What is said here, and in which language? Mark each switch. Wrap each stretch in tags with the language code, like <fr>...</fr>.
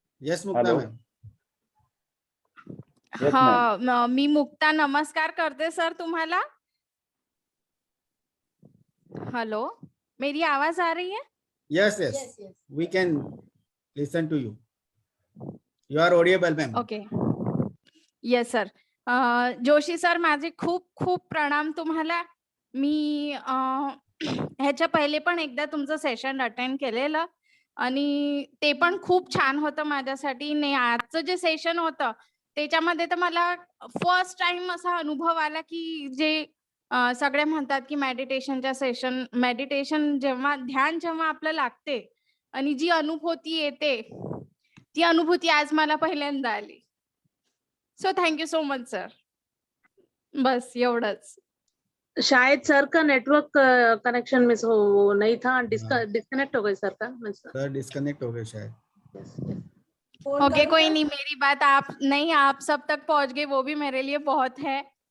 <en>Yes Mukta ma'am.</en> <mr>हाँ, मी मुक्ता नमस्कार करते सर तुम्हाला।</mr> <hi>हेलो, मेरी आवाज आ रही है?</hi> <en>Yes, we can listen to you. You are audible ma'am. Okay, yes sir.</en> <mr>Joshi sir, माझे खूप खूप प्रणाम तुम्हाला. मी ह्याच्या पहिले पण एकदा तुमचं सेशन अटेंड केलेलं आणि ते पण खूप छान होतं माझ्यासाठी. नाही, आजचं जे सेशन होतं त्याच्यामध्ये तर मला फर्स्ट टाइम असा अनुभव आला की जे सगळे म्हणतात की मेडिटेशन जेव्हा ध्यान जेव्हा आपलं लागते आणि जी अनुभूती येते, ती अनुभूती आज मला पहिल्यांदा आली.</mr> <en>So thank you so much sir.</en> <mr>बस एवढंच.</mr> <hi>शायद सर का नेटवर्क कनेक्शन मिस हो नहीं था, डिस्कनेक्ट हो गए सर का सर डिस्कनेक्ट हो गए शायद. ओके, कोई नहीं, मेरी बात आप सब तक पहुंच गए, वो भी मेरे लिए बहुत है.</hi>